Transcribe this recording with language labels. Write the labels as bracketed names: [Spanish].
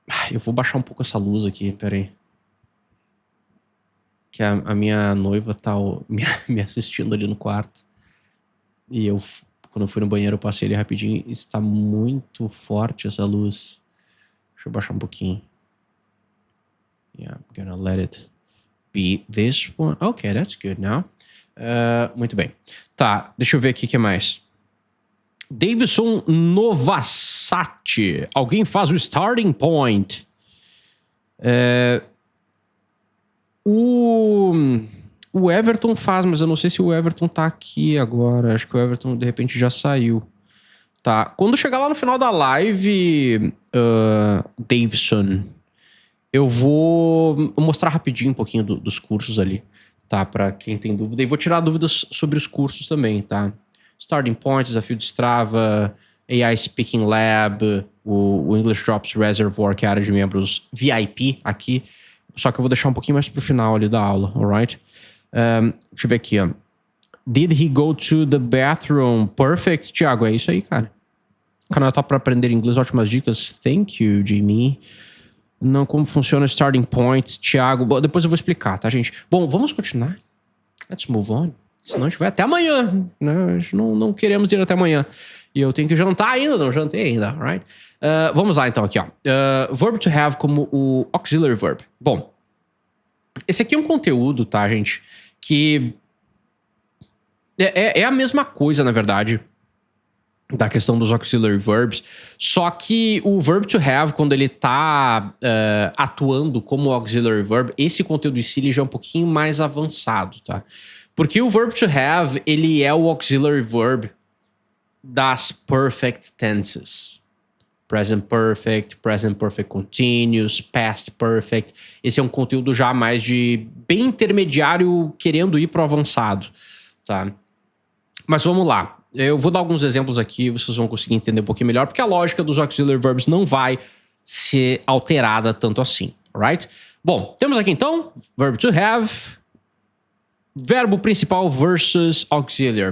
[Portuguese] Eu vou baixar um pouco essa luz aqui, peraí. Que a minha noiva tá me assistindo ali no quarto. E quando eu fui no banheiro, eu passei ali rapidinho. Está muito forte essa luz. Deixa eu baixar um pouquinho. [English] Yeah, I'm gonna let it be this one. Okay, that's good now. [Portuguese] Muito bem. Tá, deixa eu ver aqui o que mais. Davidson Novassati. Alguém faz o starting point. O Everton faz, mas eu não sei se o Everton tá aqui agora. Acho que o Everton, de repente, já saiu. Tá. Quando chegar lá no final da live, Davidson, eu vou mostrar rapidinho um pouquinho dos cursos ali, tá? Pra quem tem dúvida. E vou tirar dúvidas sobre os cursos também, tá? Starting Point, Desafio de Strava, AI Speaking Lab, o English Drops Reservoir, que é a área de membros VIP aqui. Só que eu vou deixar um pouquinho mais pro final ali da aula, alright? Deixa eu ver aqui, ó. [English] Did he go to the bathroom? [Portuguese] Perfect, Thiago. É isso aí, cara. Canal top para aprender inglês, ótimas dicas. [English] Thank you, [Portuguese] Jimmy. Não, como funciona o starting point, Thiago. Bom, depois eu vou explicar, tá, gente? Bom, vamos continuar. [English] Let's move on. [Portuguese] Senão a gente vai até amanhã, né? Não queremos ir até amanhã. E eu tenho que jantar ainda, não jantei ainda, right? Vamos lá, então, aqui, ó. Verb to have como o auxiliary verb. Bom, esse aqui é um conteúdo, tá, gente? Que é a mesma coisa, na verdade, da questão dos auxiliary verbs, só que o verb to have, quando ele tá atuando como auxiliary verb, esse conteúdo em si ele já é um pouquinho mais avançado, tá? Porque o verb to have, ele é o auxiliary verb das perfect tenses. Present perfect continuous, past perfect. Esse é um conteúdo já mais de bem intermediário, querendo ir pro avançado, tá? Mas vamos lá. Eu vou dar alguns exemplos aqui, vocês vão conseguir entender um pouquinho melhor, porque a lógica dos auxiliary verbs não vai ser alterada tanto assim, alright? Bom, temos aqui então, verb to have, verbo principal versus auxiliary.